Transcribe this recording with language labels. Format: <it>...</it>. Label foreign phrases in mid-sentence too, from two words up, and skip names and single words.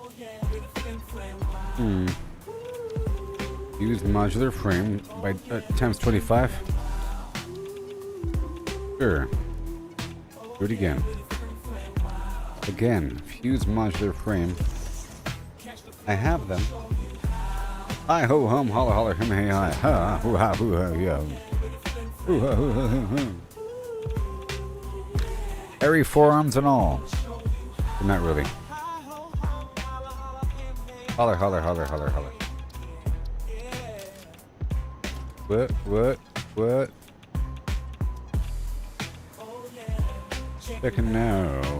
<en>Use modular frame by times 25. Sure. Do it again. Again, fuse modular frame. I have them. Hi ho hum holler holler him hey hi ha hoo ha hoo ha yo. Hoo ha hoo ha hoo ha. Hairy forearms and all. But not really. Holler holler holler holler holler. What? Second now.</en>